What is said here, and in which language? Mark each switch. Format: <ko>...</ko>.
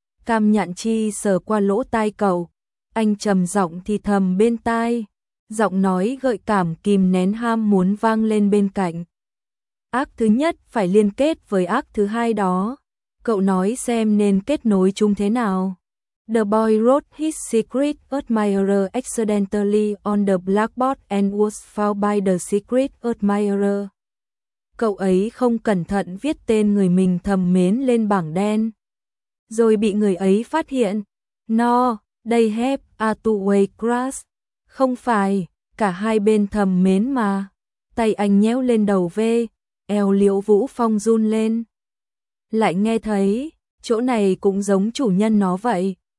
<vi>Cam Nhạn Chi sờ qua lỗ tai cậu, anh trầm giọng thì thầm bên tai, giọng nói gợi cảm kìm nén ham muốn vang lên bên cạnh. Ác thứ nhất phải liên kết với ác thứ hai đó, cậu nói xem nên kết nối chung thế nào.</vi> <en>The boy wrote his secret admirer accidentally on the blackboard and was found by the secret admirer.</en> <vi>Cậu ấy không cẩn thận viết tên người mình thầm mến lên bảng đen. Rồi bị người ấy phát hiện.</vi> <en>No, they have a two-way crush.</en> <vi>Không phải, cả hai bên thầm mến mà. Tay anh nhéo lên đầu V, eo Liễu Vũ Phong run lên. Lại nghe thấy, chỗ này cũng giống chủ nhân nó vậy.</vi>